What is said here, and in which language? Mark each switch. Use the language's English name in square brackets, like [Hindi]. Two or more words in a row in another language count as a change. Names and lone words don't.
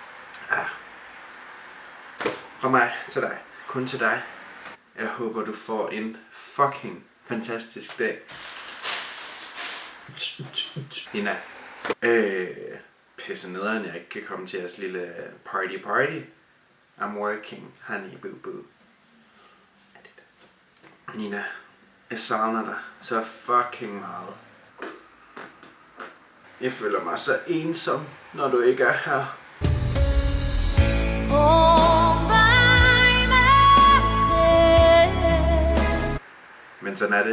[Danish] Fra mig til dig. Kun til dig. Jeg håber, du får en fucking fantastisk dag. Nina. Pisse nederen, jeg ikke kan komme til jeres lille party. [English] I'm working, honey boo boo. [Danish] Nina, jeg savner dig så fucking meget. Jeg føler mig så ensom, når du ikke er her. Men sådan er det.